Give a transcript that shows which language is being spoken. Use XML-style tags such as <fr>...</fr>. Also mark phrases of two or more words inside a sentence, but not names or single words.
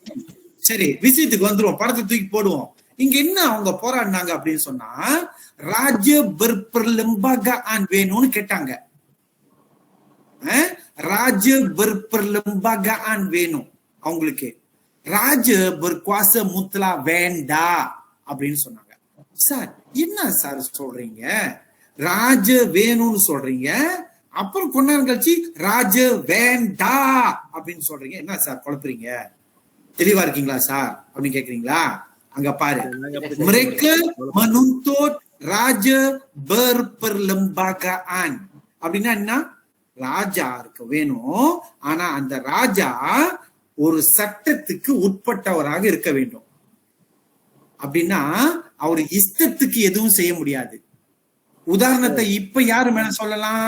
<ta>சரி, விஷயத்துக்கு வந்துருவோம், படத்தை தூக்கி போடுவோம். இங்க என்ன அவங்க போராடினாங்க அப்படின்னு சொன்னா, ராஜ berperlembagaan வேணும்னு கேட்டாங்க. ராஜ berperlembagaan வேணும் அவங்களுக்கு. ராஜ</ta> <ms>berkuasa mutlak</ms> <ta>வேண்டா அப்படின்னு சொன்னாங்க. சார் என்ன சார் சொல்றீங்க? ராஜ வேணும்னு சொல்றீங்க, அப்புறம் கொஞ்ச நேரம் கழிச்சு ராஜ வேண்டா அப்படின்னு சொல்றீங்க. என்ன சார் குழப்பறீங்க? தெளிவா இருக்கீங்களா சார் அப்படின்னு கேக்குறீங்களா? அங்க பாரு,</ta> <ms>mereka menuntut raja berperlembagaan</ms> <ta>அப்படின்னா என்ன? ராஜா இருக்க வேணும், ஆனா அந்த ராஜா ஒரு சட்டத்துக்கு உட்பட்டவராக இருக்க வேண்டும். அப்படின்னா அவர் இஷ்டத்துக்கு எதுவும் செய்ய முடியாது. உதாரணத்தை இப்ப யாரு மேல சொல்லலாம்?</ta>